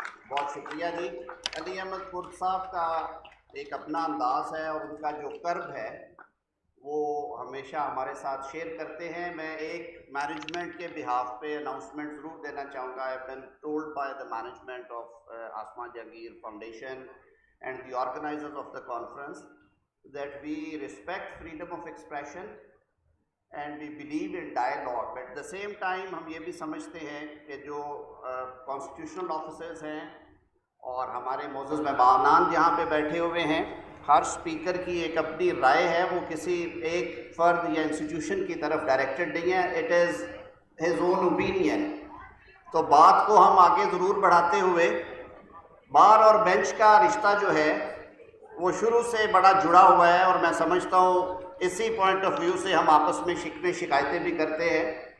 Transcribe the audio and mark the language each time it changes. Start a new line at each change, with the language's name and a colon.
Urdu: بہت شکریہ جی. علی احمد صاحب کا ایک اپنا انداز ہے, اور ان کا جو کرب ہے وہ ہمیشہ ہمارے ساتھ شیئر کرتے ہیں. میں ایک مینجمنٹ کے بہاف پہ اناؤنسمنٹ ضرور دینا چاہوں گا.
English: I have been told by the management of ASMA JAHANGIR Foundation and the organizers of the conference that we respect freedom of expression and we believe in dialogue. But at the same time
Urdu: ہم یہ بھی سمجھتے ہیں کہ جو constitutional officers ہیں اور ہمارے معزز مہمانان جہاں پہ بیٹھے ہوئے ہیں, ہر سپیکر کی ایک اپنی رائے ہے, وہ کسی ایک فرد یا انسٹیٹیوشن کی طرف ڈائریکٹڈ نہیں ہے.
English: It is his own opinion.
Urdu: تو بات کو ہم آگے ضرور بڑھاتے ہوئے, بار اور بینچ کا رشتہ جو ہے وہ شروع سے بڑا جڑا ہوا ہے, اور میں سمجھتا ہوں اسی پوائنٹ آف ویو سے ہم آپس میں شکایتیں بھی کرتے ہیں.